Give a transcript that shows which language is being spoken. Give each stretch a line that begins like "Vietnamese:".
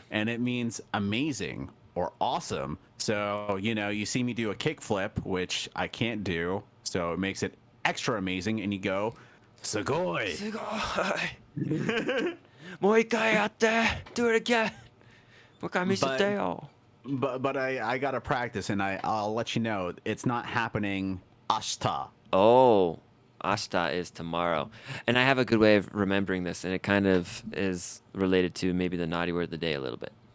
English: And it means amazing or awesome. So, you see me do a kickflip, which I can't do. So it makes it extra amazing. And you go, sugoi.
Japanese: Sugoi. もう一回やって
English: Do it again.
Japanese: もう一回見せてよ.
English: But I gotta practice, and I'll let you know it's not happening ashita. Oh, ashita is tomorrow. And I have a good way of remembering this, and it kind of is related to maybe the naughty word of the day a little bit.